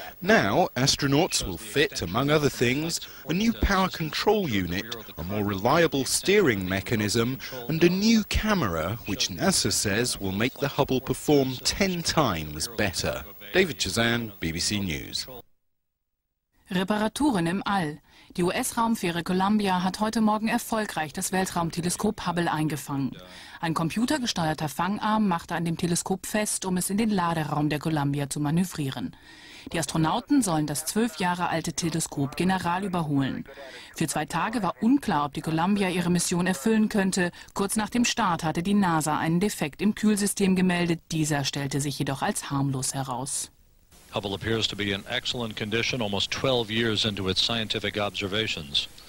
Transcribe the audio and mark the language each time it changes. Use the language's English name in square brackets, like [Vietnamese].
[English] Now, astronauts will fit, among other things, a new power control unit, a more reliable steering mechanism, and a new camera, which NASA says will make the Hubble perform 10 times better. David Chazan, BBC News. [German] Reparaturen im All. Die US-Raumfähre Columbia hat heute Morgen erfolgreich das Weltraumteleskop Hubble eingefangen. Ein computergesteuerter Fangarm machte an dem Teleskop fest, um es in den Laderaum der Columbia zu manövrieren. Die Astronauten sollen das 12 Jahre alte Teleskop General überholen. Für 2 Tage war unklar, ob die Columbia ihre Mission erfüllen könnte. Kurz nach dem Start hatte die NASA einen Defekt im Kühlsystem gemeldet. Dieser stellte sich jedoch als harmlos heraus. [English] Hubble appears to be in excellent condition almost 12 years into its scientific observations.